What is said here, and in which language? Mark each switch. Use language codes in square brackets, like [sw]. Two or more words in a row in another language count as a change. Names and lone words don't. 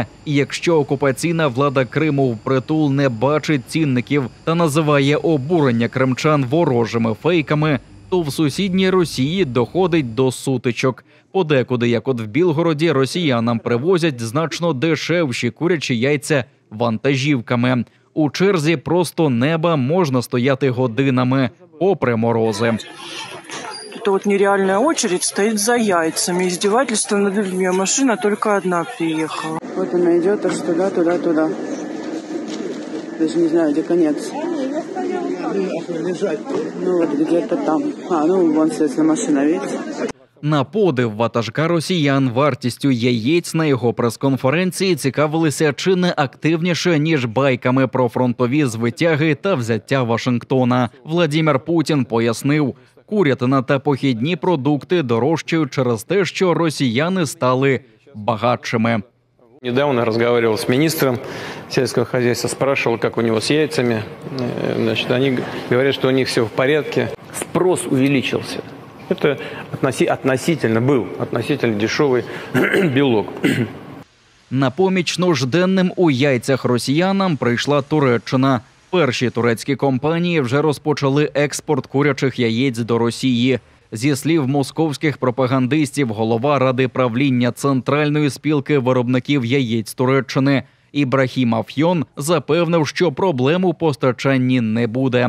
[uk] І якщо окупаційна влада Криму впритул не бачить цінників та називає обурення кримчан ворожими фейками, то в сусідній Росії доходить до сутичок. Подекуди, як от в Білгороді, росіянам привозять значно дешевші курячі яйця вантажівками. У черзі просто неба можна стояти годинами, попри морози. [ru] Это вот нереальная очередь стоит за яйцами. Издевательство над людьми, а машина только одна приехала. Вот она идет аж туда, туда, туда. Даже не знаю, где конец. Ну вот где-то там. Ну вон, соответственно, машина, видите? [uk] На подив ватажка росіян вартістю яєць на його прес-конференції цікавилися чи не активніше, ніж байками про фронтові звитяги та взяття Вашингтона. Владимир Путін пояснив, курятина та похідні продукти дорожчають через те, що росіяни стали багатшими. [ru] Недавно разговаривал с министром сельского хозяйства, спрашивал, как у него с яйцами. Значит, они говорят, что у них все в порядке. Спрос увеличился. Это относительно дешевый белок. [uk] На поміч нужденним у яйцях росіянам прийшла Туреччина. Перші турецькі компанії вже розпочали експорт курячих яєць до Росії. Зі слів московських пропагандистів, голова Ради правління Центральної спілки виробників яєць Туреччини Ібрахім Афьон запевнив, що проблем у постачанні не буде.